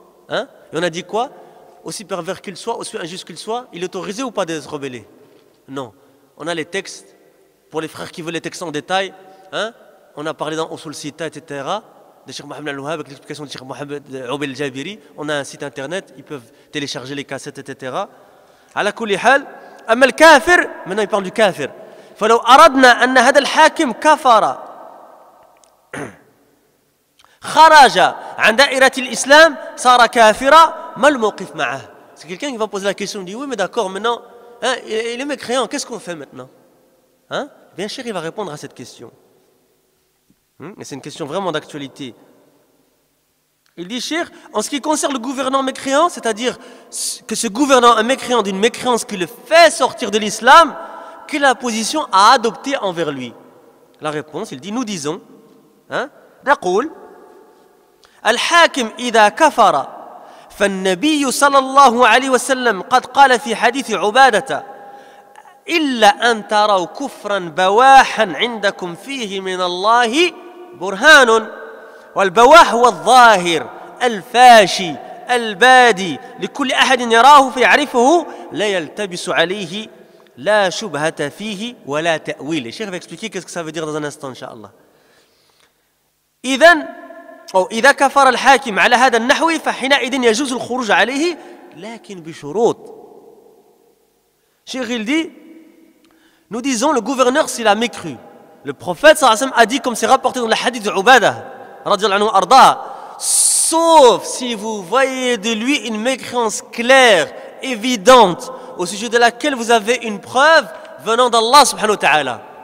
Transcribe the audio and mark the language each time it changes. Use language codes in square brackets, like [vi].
[fr] Et on a dit quoi? Aussi pervers qu'il soit, aussi injuste qu'il soit, il est autorisé ou pas de se rebeller? Non. On a les textes, pour les frères qui veulent les textes en détail, on a parlé dans Usul Sita, etc., de Cheikh Mohamed Al-Wahhab avec l'explication de Cheikh Mohamed Oubel Al-Jabiri. On a un site internet, ils peuvent télécharger les cassettes, etc. [ar] على كل حال أما الكافر [fr] maintenant il parle du kafir [ar] فلو أردنا أن هذا الحاكم كفر خرج عن دائرة الإسلام صار كافرا ما الموقف معه. [fr] C'est quelqu'un qui va poser la question, il dit oui mais d'accord maintenant il est mécréant, qu'est-ce qu'on fait maintenant? Bien cher il va répondre à cette question. Et c'est une question vraiment d'actualité. Il dit, Cheikh, en ce qui concerne le gouvernant mécréant, c'est-à-dire que ce gouvernant est mécréant d'une mécréance qui le fait sortir de l'islam, quelle est la position à adopter envers lui? La réponse, il dit, nous disons, [ar] نقول الحاكم إذا كفر فالنبي صلى الله عليه وسلم قد قال في حديث عبادة إلا أن تروا كفرا بواحا عندكم فيه من الله برهان والبواح هو الظاهر الفاشي البادي لكل أحد يراه فيعرفه لا يلتبس عليه لا شبهة فيه ولا تأويل. [fr] الشيخ va expliquer qu'est-ce que ça veut dire dans un instant inchallah. [ar] إذا كفر الحاكم على هذا النحو فحينئذ يجوز الخروج عليه لكن بشروط. [fr] Cheikh il dit, nous disons le gouverneur s'il a mécru. Le prophète sallallahu alayhi wa sallam a dit, comme c'est rapporté dans le hadith de Ubadah radiyallahu anhu arda, sauf si vous voyez de lui une mécréance claire, évidente, au sujet de laquelle vous avez une preuve venant d'Allah subhanahu wa ta'ala.